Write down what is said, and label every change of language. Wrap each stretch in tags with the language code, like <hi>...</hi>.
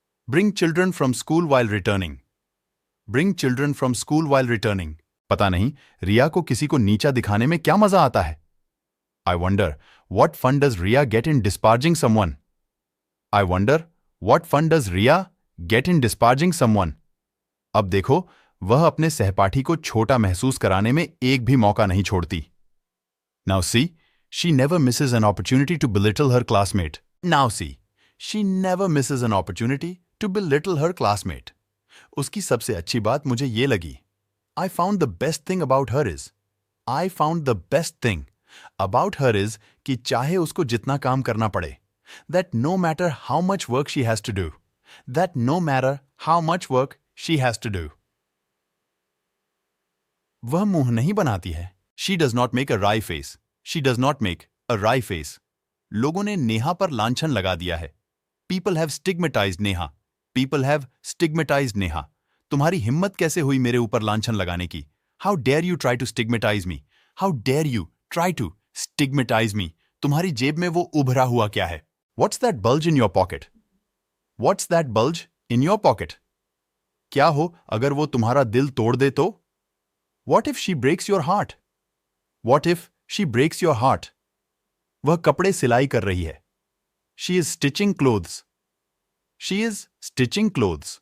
<en>Bring children from school while returning. Bring children from school while returning.</en> <hi>पता नहीं रिया को किसी को नीचा दिखाने में क्या मजा आता है।</hi> <en>I wonder what fun does Riya get in disparaging someone? I wonder what fun does Riya get in disparaging someone?</en> <hi>अब देखो, वह अपने सहपाठी को छोटा महसूस कराने में एक भी मौका नहीं छोड़ती।</hi> <en>Now see, she never misses an opportunity to belittle her classmate. Now see, she never misses an opportunity to belittle her classmate.</en> <hi>उसकी सबसे अच्छी बात मुझे ये लगी।</hi> <en>I found the best thing about her is. I found the best thing about her is</en> <hi>कि चाहे उसको जितना काम करना पड़े,</hi> <en>that no matter how much work she has to do, that no matter how much work she has to do.</en> <hi>वह मुंह नहीं बनाती है।</hi> <en>She does not make a wry face. She does not make a wry face.</en> <hi>लोगों ने नेहा पर लांछन लगा दिया है।</hi> <en>People have stigmatized Neha. People have stigmatized Neha.</en> <hi>तुम्हारी हिम्मत कैसे हुई मेरे ऊपर लांछन लगाने की?</hi> <en>How dare you try to stigmatize me? How dare you try to stigmatize me?</en> <hi>तुम्हारी जेब में वो उभरा हुआ क्या है?</hi> <en>What's that bulge in your pocket? What's that bulge in your pocket?</en> <hi>क्या हो अगर वो तुम्हारा दिल तोड़ दे तो?</hi> <en>What if she breaks your heart? What if she breaks your heart?</en> <hi>वह कपड़े सिलाई कर रही है।</hi> <en>She is stitching clothes. She is stitching clothes.</en>